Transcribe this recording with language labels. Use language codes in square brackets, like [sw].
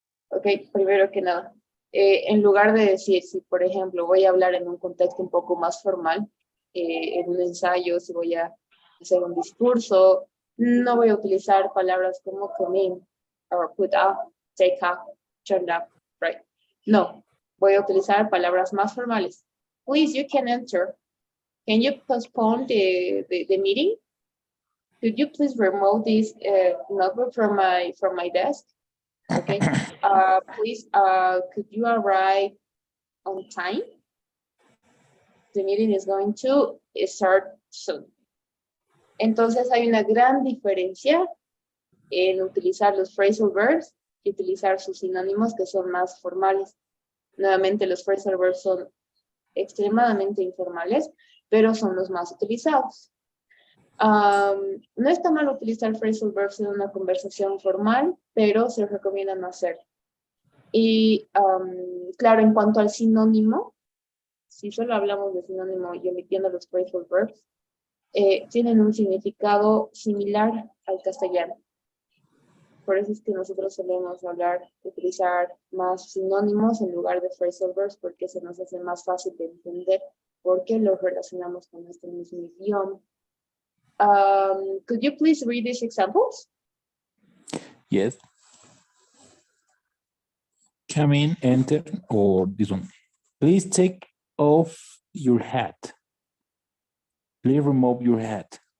[es] Ok, primero que nada. En lugar de decir, si por ejemplo voy a hablar en un contexto un poco más formal, en un ensayo, si voy a hacer un discurso, no voy a utilizar palabras como [en] come in, or put up, take up, turn up, right? [es] No, voy a utilizar palabras más formales. [en] Please, you can enter. Can you postpone the meeting? Could you please remove this notebook from my desk? Okay. Please, could you arrive on time? The meeting is going to start soon. [es] Entonces hay una gran diferencia en utilizar los phrasal verbs y utilizar sus sinónimos que son más formales. Nuevamente, los phrasal verbs son extremadamente informales, pero son los más utilizados. No está mal utilizar phrasal verbs en una conversación formal, pero se recomienda no hacerlo. Y claro, en cuanto al sinónimo, si solo hablamos de sinónimo y omitiendo los phrasal verbs, tienen un significado similar al castellano. Por eso es que nosotros solemos utilizar más sinónimos en lugar de phrasal verbs, porque se nos hace más fácil de entender porque los relacionamos con este mismo idioma. [en] Could you please read these examples? Yes. Come in, enter, or this one. Please take off your hat. Please remove your hat.